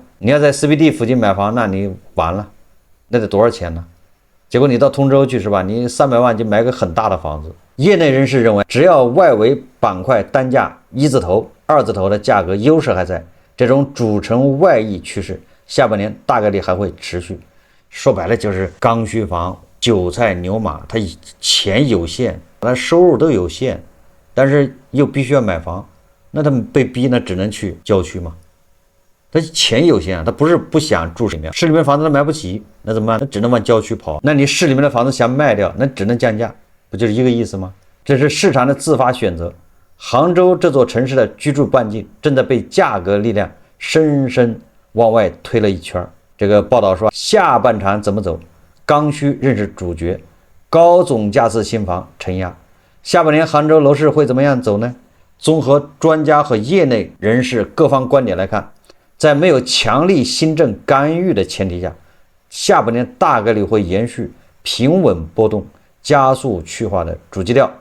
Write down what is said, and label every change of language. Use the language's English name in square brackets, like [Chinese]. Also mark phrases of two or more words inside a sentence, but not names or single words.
[Chinese] 你要在 CBD 附近買房，那你完了，那得多少錢呢？結果你到通州去是吧？你300萬就買個很大的房子。業內人士認為，只要外圍板塊單價1字頭、2字頭的價格優勢還在，這種主城外溢趨勢下半年大概率還會持續。說白了就是剛需房、韭菜牛馬，他錢有限，他收入都有限，但是又必須要買房，那他們被逼呢，只能去郊區嘛。他錢有限，他不是不想住市裡面，市裡面房子他買不起，那怎麼辦？那只能往郊區跑。那你市裡面的房子想賣掉，那只能降價，不就是一個意思嗎？這是市場的自發選擇。杭州這座城市的居住半徑正在被價格力量深深往外推了一圈。這個報道說，下半場怎麼走？剛需仍是主角，高總價次新房承壓。下半年杭州樓市會怎麼樣走呢？綜合專家和業內人士各方觀點來看，在沒有強力新政干預的前提下，下半年大概率會延續平穩波動、加速去化的主基調。